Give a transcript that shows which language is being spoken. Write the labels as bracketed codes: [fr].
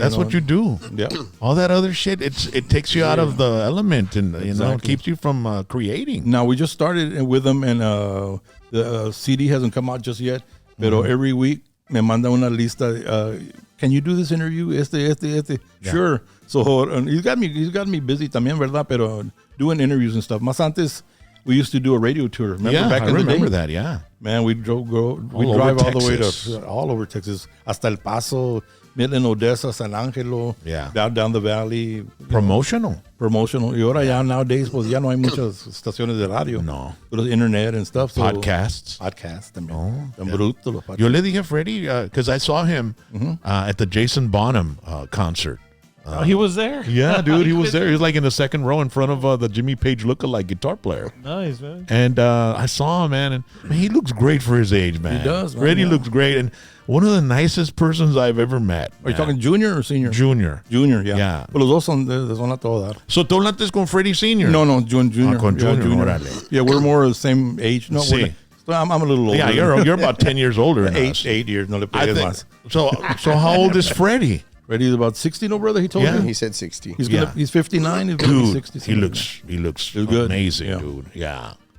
[en] That's what you do. Yeah. All that other shit, it takes you out of the element and, it keeps you from creating. Now, we just started with them, and the CD hasn't come out just yet. Pero every week, [es] me manda una lista. [en] Can you do this interview? Este. Yeah. Sure. So he's got me busy también, ¿verdad? Pero doing interviews and stuff. [es] Más antes, [en] we used to do a radio tour. Remember back in the day? I remember that, yeah. Man, we drive all the way to all over Texas, hasta El Paso, Midland, Odessa, San Angelo, down the valley. Promotional. [es] Y ahora ya nowadays, pues ya no hay muchas estaciones de radio. No. [en] Pero internet and stuff. So Podcasts [es] también. [en] Oh, [es] Tan bruto los podcasts. Yo le dije a [en] Freddie, because I saw him at the Jason Bonham concert. He was there? Yeah, dude, he was there. He was like in the second row in front of the Jimmy Page lookalike guitar player. Nice, man. And I saw him, man, and man, he looks great for his age, man. He does, man. Freddie looks great, and one of the nicest persons I've ever met. Are you talking junior or senior? Junior. Junior, yeah. Yeah. [es] Pero los dos son a todo dar. So, ¿tú hablaste con Freddie Senior? [en] No, junior. [es] Con Junior. Órale. [en] Yeah, we're more the same age. No, sí. I'm a little older. Yeah, you're about 10 years older than us. [es] 8 years. No le pegues más. [en] So how old is Freddie? Freddie's about 60, no, brother? He told me. He said 60. He's 59. He's going to be 60. He looks good. Amazing, dude. Yeah.